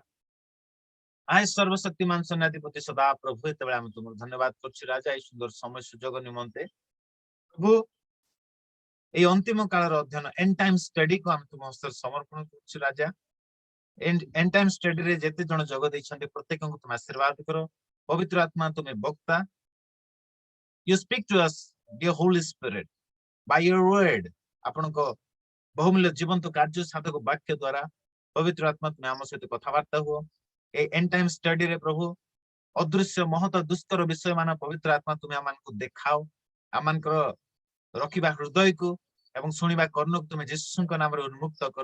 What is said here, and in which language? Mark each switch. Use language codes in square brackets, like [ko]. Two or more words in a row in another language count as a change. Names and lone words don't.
[or] ଆୟ ସର୍ବଶକ୍ତିମାନ ସେନାଧିପତି ସଦା ପ୍ରଭୁ ଏତେବେଳେ ଆମେ ତୁମକୁ ଧନ୍ୟବାଦ କରୁଛୁ ରାଜା ଏଇ ସୁନ୍ଦର ସମୟ ସୁଯୋଗ ନିମନ୍ତେ ପ୍ରଭୁ এই ଅନ୍ତିମ କାଳର ଅଧ୍ୟୟନ [en] end time studyକୁ [or] ଆମେ ତୁମ ହସ୍ତରେ ସମର୍ପଣ କରୁଛୁ ରାଜା। [en] end time studyରେ [or] ଯେତେ ଜଣ ଯୋଗ ଦେଇଛନ୍ତି ପ୍ରତ୍ୟେକଙ୍କୁ ତୁମେ ଆଶୀର୍ବାଦ କର। ପବିତ୍ର ଆତ୍ମା ତୁମେ ବକ୍ତା। [en] You speak to us, dear Holy Spirit, by your word. [or] ଆପଣଙ୍କ ବହୁମୂଲ୍ୟ ଜୀବନ୍ତ କାର୍ଯ୍ୟ ସାଧକ ବାକ୍ୟ ଦ୍ୱାରା ପବିତ୍ର ଆତ୍ମା ତୁମେ ଆମ ସହିତ କଥାବାର୍ତ୍ତା ହୁଅ। এই [en] end time studyରେ [or] ପ୍ରଭୁ ଅଦୃଶ୍ୟ ମହତ ଦୁସ୍ତର ବିଷୟ ମାନ ପବିତ୍ର ଆତ୍ମା ତୁମେ ଆମମାନଙ୍କୁ ଦେଖାଅ ଆମମାନଙ୍କର ରଖିବା ହୃଦୟକୁ ଏବଂ ଶୁଣିବା କର୍ଣ୍ଣକୁ ତୁମେ ଯୀଶୁଙ୍କ ନାମରେ ଉନ୍ମୁକ୍ତ କର।